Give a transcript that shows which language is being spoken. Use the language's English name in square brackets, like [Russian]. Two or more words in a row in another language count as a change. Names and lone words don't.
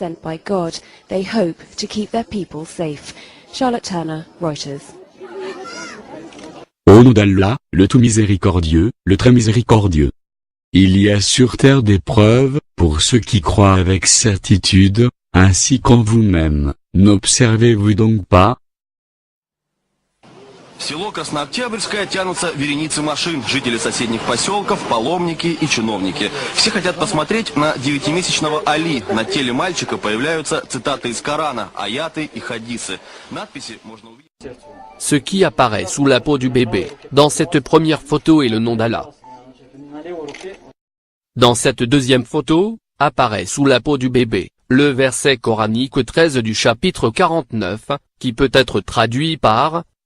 [French] Au nom d'Allah, le tout miséricordieux, le très miséricordieux. Il y a sur terre des preuves, pour ceux qui croient avec certitude, ainsi qu'en vous-même. N'observez-vous donc pas? [Russian] В село Краснооктябрьское тянутся вереницы машин, жители соседних поселков, паломники и чиновники. Все хотят посмотреть на 9-месячного Али. На теле мальчика появляются цитаты из Корана, аяты и хадисы. Надписи можно увидеть. [French] Ce qui apparaît sous la peau du bébé, dans cette première photo est le nom d'Allah. Dans cette deuxième photo, apparaît sous la peau du bébé, le verset coranique 13 du chapitre 49, qui peut être traduit par «